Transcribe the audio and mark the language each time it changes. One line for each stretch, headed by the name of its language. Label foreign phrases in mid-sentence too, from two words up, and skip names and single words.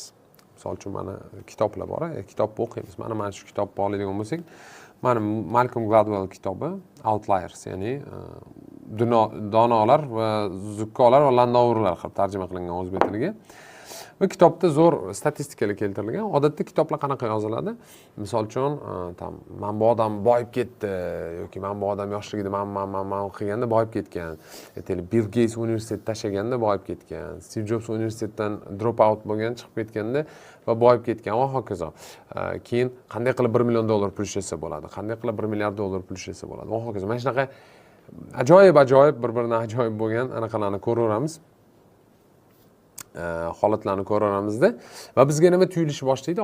Uzbek: Misol uchun mana kitoblar bor, kitobni o'qiymiz. Mana shu kitobni oladigan bo'lsak, mana Malcolm Gladwell kitobi Outliers, ya'ni donolar va zukkolar va landovurlar qilib tarjima qilingan o'zbek tiliga. Va kitobda zo'r statistikalar keltirilgan. Odatda kitoblar qanaqa yoziladi? Misol uchun, men bu odam boyib ketdi yoki men bu odam yoshligida men o'qiganda boyib ketgan. Aytaylik, Bill Gates universitetni tashlaganda boyib ketgan. Steve Jobs universitetdan
English: drop out
Uzbek: bo'lgan, chiqib ketganda va boyib ketgan va hokazo. Keyin qanday qilib $1 million pul ishlasa bo'ladi? Qanday qilib $1 milliard pul ishlasa bo'ladi? Va hokazo. Mana shunaqa ajoyib bir-biridan ajoyib bo'lgan anaqalarni ko'raveramiz. holatlarni ko'raveramizda va bizga nima tuyulishni boshlaydi?